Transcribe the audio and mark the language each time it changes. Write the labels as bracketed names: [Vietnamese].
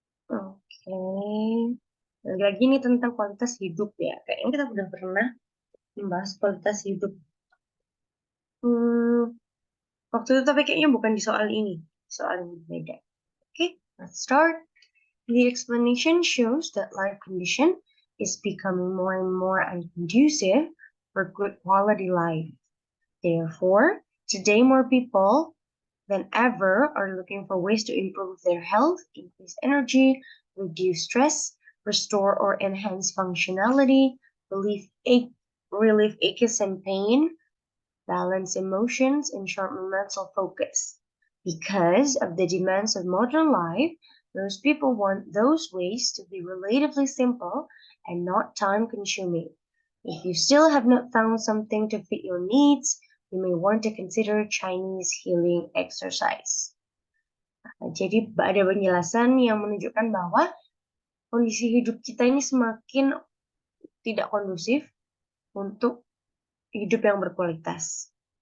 [Indonesian] Oke. Lagi-lagi ini tentang kualitas hidup ya. Kayaknya kita sudah pernah membahas kualitas hidup. Waktu itu tapi kayaknya bukan di soal ini. Soal yang berbeda. [English] Okay, let's start. The explanation shows that life condition is becoming more and more unconducive for good quality life. Therefore, today more people than ever are looking for ways to improve their health, increase energy, reduce stress, restore or enhance functionality, relieve aches and pain, balance emotions, and sharpen mental focus. Because of the demands of modern life, most people want those ways to be relatively simple and not time-consuming. If you still have not found something to fit your needs, you may want to consider Chinese healing exercise. [Indonesian] Jadi ada penjelasan yang menunjukkan bahwa kondisi hidup kita ini semakin tidak kondusif untuk hidup yang berkualitas.